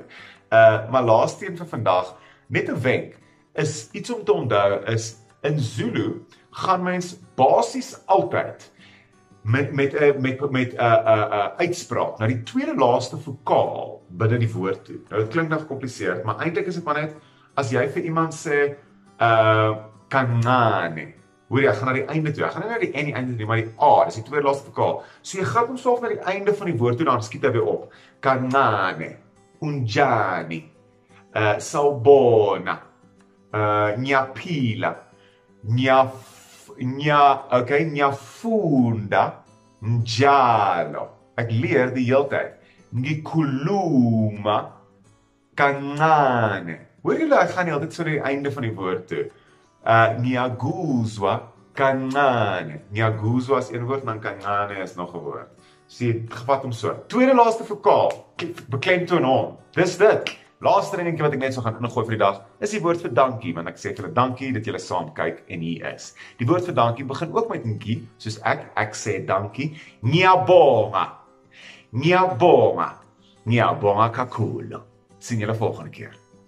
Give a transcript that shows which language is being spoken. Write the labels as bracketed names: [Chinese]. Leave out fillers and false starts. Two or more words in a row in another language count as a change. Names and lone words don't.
[Afrikaans] Maar laaste een vir vandag, net 'n wenk, is iets om te onthou, is in Zulu gaan mens basies altyd met uitspraak na die tweede laaste vokaal binne die woord toe. Nou dit klink nou gecompliseerd, maar eintlik is dit maar net as jy vir iemand sê kancane. Hoor jy, ek gaan na die einde toe. Ek gaan nie na die N die einde toe, maar die A, dis die tweede laaste vokaal. So jy gaan hom self na die einde van die woord toe, dan skiet hy weer op. [Zulu] Kancane, unjani, sawubona, ngiyaphila, ngiyafunda njalo. [Afrikaans] Ek leer die heeltyd. [Zulu] Ngikhuluma kancane. [Afrikaans] Hoor julle, ek gaan nie altyd so die einde van die woord toe. [Zulu] Nyaguzwa kancane. [Afrikaans] Nyaguzwa is een woord, dan kancane is nog 'n woord. Sê, gevat hom so. Tweede laaste vokaal, beklemtoon hom. Dis dit. Laaste dingetjie wat ek net so gaan ingooi vir die dag, is die woord vir dankie, want ek sê vir julle dankie dat julle saam kyk en hier is. Die woord vir dankie begin ook met 'n kie, soos ek sê dankie. [Zulu] Ngiyabonga. Ngiyabonga. Ngiyabonga kakhulu. [Afrikaans] Sien julle volgende keer.